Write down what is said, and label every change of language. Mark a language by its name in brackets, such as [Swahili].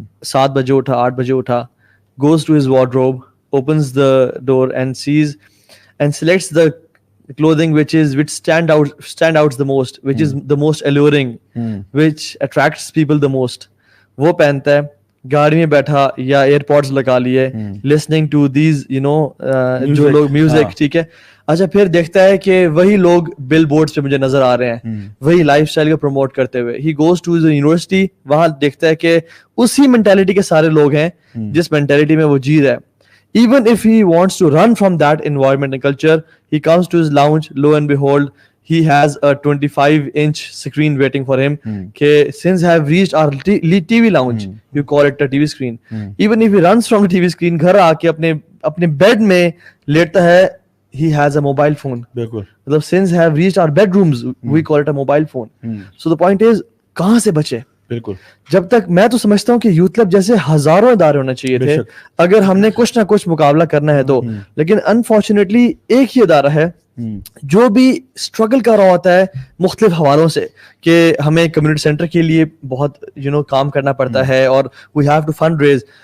[Urdu] 7 بجے اٹھا, 8 بجے اٹھا, [English] goes to his wardrobe, opens the door and sees and selects the clothing which stand out the most, which is the most alluring, which attracts people the most. [Urdu] وہ پہنتا ہے, گاڑی میں بیٹھا یا ایئر پوڈز لگا لیے, لسننگ ٹو دیز جو لوگ میوزک, ٹھیک ہے. اچھا پھر دیکھتا ہے کہ وہی لوگ بل بورڈز پہ مجھے نظر آ رہے ہیں وہی لائف اسٹائل کو پروموٹ کرتے ہوئے. [English] he goes to the university, [Urdu] وہاں دیکھتا ہے کہ اسی مینٹیلٹی کے سارے لوگ ہیں جس مینٹیلٹی میں وہ جی رہا ہے. [English] Even if he wants to run from that environment and culture, he comes to his lounge, lo and behold, he has a 25-inch screen waiting for him. Since I have reached our TV lounge, you call it a TV screen. Even if he runs from the TV screen, [Urdu] گھر آ کے اپنے bed میں لیٹتا ہے, [English] he has a mobile phone. مطلب since I have reached our bedrooms, we call it a mobile phone. So the point is, [Urdu] کہاں سے بچے؟ بالکل, جب تک میں تو سمجھتا ہوں کہ یوتھ کلب جیسے ہزاروں ادارے ہونے چاہیے تھے اگر ہم نے کچھ نہ کچھ مقابلہ کرنا ہے تو, لیکن انفارچونیٹلی ایک ہی ادارہ ہے جو بھی اسٹرگل کر رہا ہوتا ہے مختلف حوالوں سے کہ ہمیں کمیونٹی سینٹر کے لیے بہت کام کرنا پڑتا ہے اور [English] We have to fund raise.